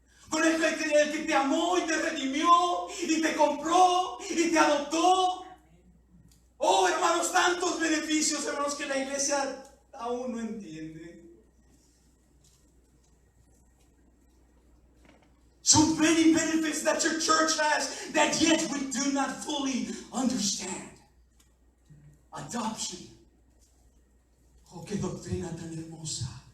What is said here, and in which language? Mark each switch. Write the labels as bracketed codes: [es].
[es] Con el que te amó y te redimió y te compró y te adoptó. Oh, hermanos, tantos beneficios, hermanos, que la iglesia aún no entiende. [en] So many benefits that your church has that yet we do not fully understand. Adoption. [es] Oh, qué doctrina tan hermosa.